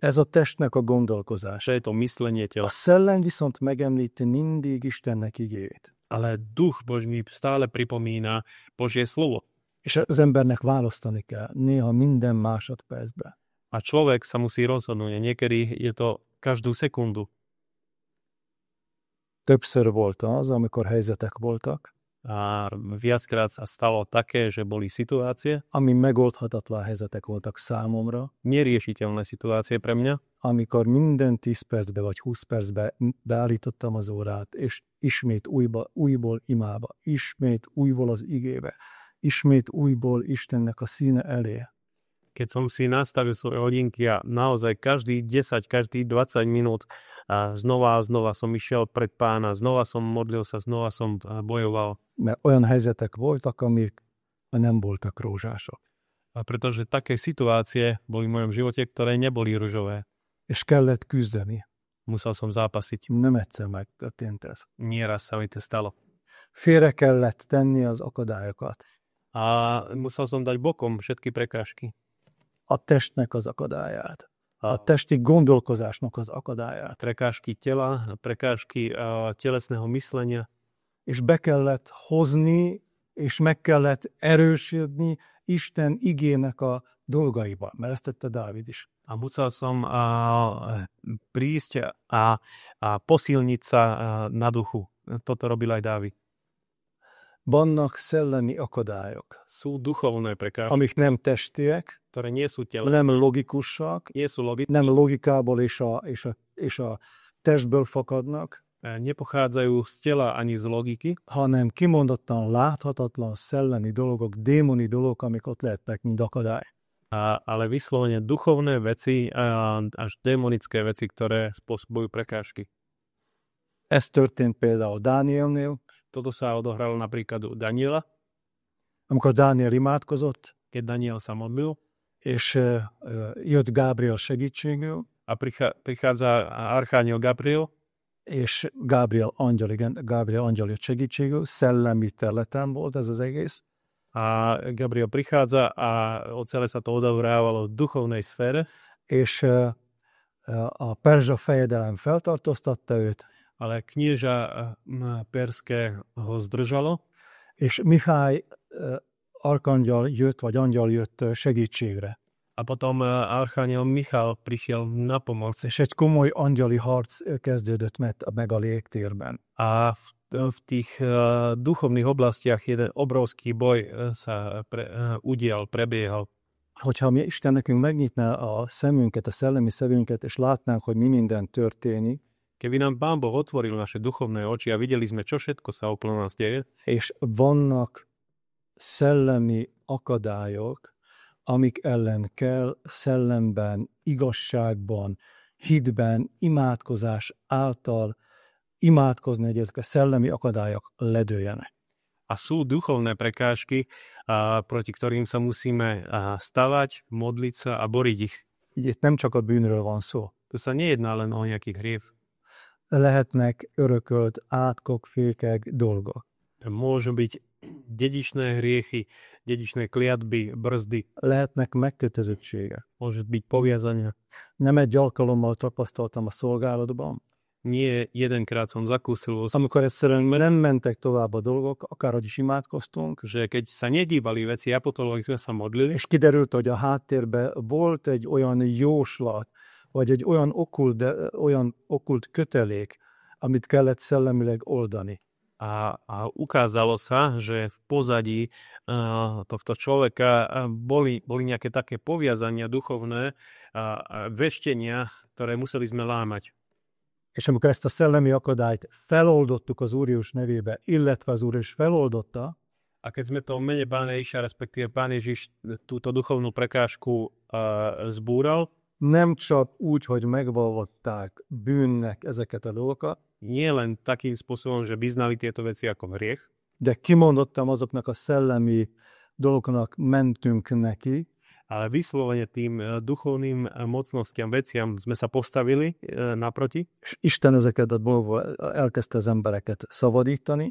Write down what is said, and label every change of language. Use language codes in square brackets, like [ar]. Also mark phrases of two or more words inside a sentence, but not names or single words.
[hu] Ez a testnek a gondolkozás. [sk] Že je to myslenie [hu] A [sk] tela. [hu] szellem viszont megemlíti mindig Istennek igéjét. [sk] Ale duch Boží stále pripomína Božie slovo. [hu] És az embernek választani kell, néha minden másodpercben. [sk] A človek sa musí rozhodnúť. A niekedy je to každú sekundu. [hu] Többször volt az, amikor helyzetek voltak, [sk] A viackrát sa stalo také, že boli situácie, [hu] ami megoldhatatlan helyzetek voltak számomra, [sk] neriešiteľné situácie pre mňa, [hu] amikor minden 10 percbe vagy 20 percbe beállítottam az órát, és ismét újból imába, ismét újból az igébe, ismét újból Istennek a színe elé. [sk] Keď som si nastavil svoje hodinky a naozaj každý 10, každý 20 minút a znova som išiel pred Pána, znova som modlil sa, znova som bojoval. [hu] Mert olyan helyzetek voltak, amik nem voltak rózsások. [sk] A pretože také situácie boli v mojom živote, ktoré neboli ružové. [hu] És kellett küzdeni. [sk] Musel som zápasiť. [hu] Nem egyszer megtörtént ez. [sk] Nieraz sa mi to stalo. [hu] Félre kellett tenni az akadályokat. [sk] A musel som dať bokom všetky prekážky. [hu] A testnek az akadályát. A testi gondolkozásnak az akadályát. [sk] Prekážky tela, prekážky telesného myslenia. [hu] És be kellett hozni, és meg kellett erősödni Isten igének a dolgaiban. Mert ezt tette Dávid is. [sk] A musel som prísť a posilniť sa na duchu. Toto robil aj Dávid. [hu] Vannak szellemi akadályok, [sk] Sú duchovné prekážky, [hu] amik nem testiek, [sk] ktoré nie sú telesné, [hu] nem logikusak, [sk] nie sú logické, [hu] nem logikából és a testből fakadnak, [sk] nepochádzajú z tela ani z logiky, [hu] hanem kimondottan láthatatlan szellemi dolgok, démoni dolgok, amik ott lehetnek, mint akadály. [sk] ale vyslovene duchovné veci až démonické veci, ktoré spôsobujú prekážky. [hu] Ez történt például Dánielnél, [sk] Toto sa odohralo napríklad u Daniela, [hu] amikor Dániel imádkozott, [sk] keď Daniel sa modlil [hu] és jött Gábriel segítségül, [sk] a prichádza archániel Gabriel, [hu] és Gábriel angyal jött segítségül, szellemi területen volt ez az egész, [sk] a Gabriel prichádza a celé sa to odohrávalo v duchovnej sfére, [hu] és a perzsa fejedelem feltartóztatta őt, [sk] ale knieža perské ho zdržalo [hu] és Mihály arkangyal jött, vagy angyal jött segítségre. [sk] a potom archániel Michal prišiel na pomoc [hu] És egy komoly angyali harc kezdődött meg a légtérben. [sk] a v tých duchovných oblastiach jeden obrovský boj sa udial, prebiehal. [hu] Hogyha mi Isten nekünk megnyitná a szemünket, a szellemi szemünket, és látnánk, hogy mi minden történik, [sk] Keby nám Pán Boh otvoril naše duchovné oči a videli sme, čo všetko sa okolo nás deje, [hu] és vannak szellemi akadályok, amik ellen kell szellemben, igazságban, hitben, imádkozás által imádkozni, hogy ezek a szellemi akadályok ledőljenek. [sk] a sú duchovné prekážky, proti ktorým sa musíme stavať, modliť sa a boriť ich. [hu] Így itt nem csak a bűnről van szó. [sk] Tu sa nejedná len o nejaký hriech. [hu] Lehetnek örökölt átkok, fékek, dolgok. [sk] Môžu byť dedičné hriechy, dedičné kliatby, brzdy. [hu] Lehetnek megkötözöttségek. [sk] Môže byť poviazania. [hu] Nem egy alkalommal tapasztaltam a szolgálatban, [sk] Nie jedenkrát som zakúsil, [hu] amikor egyszerűen nem mentek tovább a dolgok, akárhogy is imádkoztunk, [sk] že keď sa nedívali veci, apostolov sme sa modlili, [hu] és kiderült, hogy a háttérben volt egy olyan jóslat, vagy egy olyan okkult kötelék, amit kellett szellemileg oldani. [sk] a ukázalo sa, že v pozadí tohto človeka boli nejaké také poviazania duchovné a veštenia, ktoré museli sme lámať. [hu] És amikor ezt a szellemi akadályt feloldottuk az Úr Jézus nevébe, illetve az Úr is feloldotta, [sk] A keď sme to v mene Pána Ježiša, respektíve Pán Ježiš túto duchovnú prekážku zbúral, [hu] nem csak úgy, hogy megvallották bűnnek ezeket a dolgokat, [sk] nie len takým spôsobom, že vyznali tieto veci ako hriech, [hu] de kimondottam azoknak a szellemi dolgoknak mentünk neki, [sk] ale vyslovene tým duchovným mocnostiam, veciam sme sa postavili naproti [hu] és Isten ezeket a dolgokból elkezdte az embereket szabadítani,